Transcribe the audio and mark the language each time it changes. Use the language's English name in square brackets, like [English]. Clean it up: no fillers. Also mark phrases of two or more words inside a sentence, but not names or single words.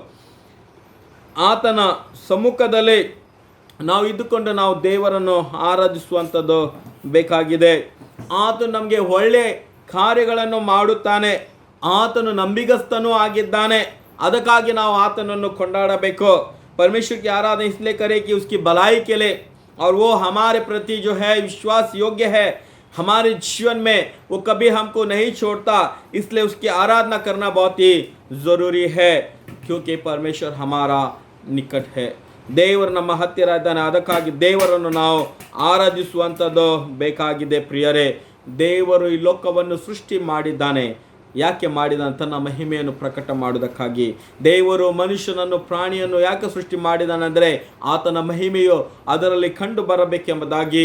[Kannada] ಆತನ ಸಮ್ಮುಖದಲ್ಲಿ ನಾವು ಇದ್ದುಕೊಂಡು ನಾವು ದೇವರನ್ನು ಆರಾಧಿಸುವಂಥದ್ದು ಬೇಕಾಗಿದೆ. ಆತನು ನಮಗೆ ಒಳ್ಳೆ ಕಾರ್ಯಗಳನ್ನು ಮಾಡುತ್ತಾನೆ, ಆತನು ನಂಬಿಗಸ್ತನೂ ಆಗಿದ್ದಾನೆ. ಅದಕ್ಕಾಗಿ ನಾವು ಆತನನ್ನು ಕೊಂಡಾಡಬೇಕು. [Hindi] परमेश्वर की आराधना इसलिए करें कि उसकी भलाई के लिए, और वो हमारे प्रति जो है विश्वास योग्य है. हमारे जीवन में वो कभी हमको नहीं छोड़ता, इसलिए उसकी आराधना करना बहुत ही ज़रूरी है, क्योंकि परमेश्वर हमारा निकट है. [Kannada] ದೇವರು ನಮ್ಮ ಹತ್ತಿರ ಇದ್ದಾನೆ. ಅದಕ್ಕಾಗಿ ದೇವರನ್ನು ನಾವು ಆರಾಧಿಸುವಂಥದ್ದು ಬೇಕಾಗಿದೆ ಪ್ರಿಯರೇ. ದೇವರು ಈ ಲೋಕವನ್ನು ಸೃಷ್ಟಿ ಮಾಡಿದ್ದಾನೆ. ಯಾಕೆ ಮಾಡಿದಾನೆ? ತನ್ನ ಮಹಿಮೆಯನ್ನು ಪ್ರಕಟ ಮಾಡುವುದಕ್ಕಾಗಿ. ದೇವರು ಮನುಷ್ಯನನ್ನು, ಪ್ರಾಣಿಯನ್ನು ಯಾಕೆ ಸೃಷ್ಟಿ ಮಾಡಿದಾನೆಂದರೆ ಆತನ ಮಹಿಮೆಯು ಅದರಲ್ಲಿ ಕಂಡು ಬರಬೇಕೆಂಬುದಾಗಿ.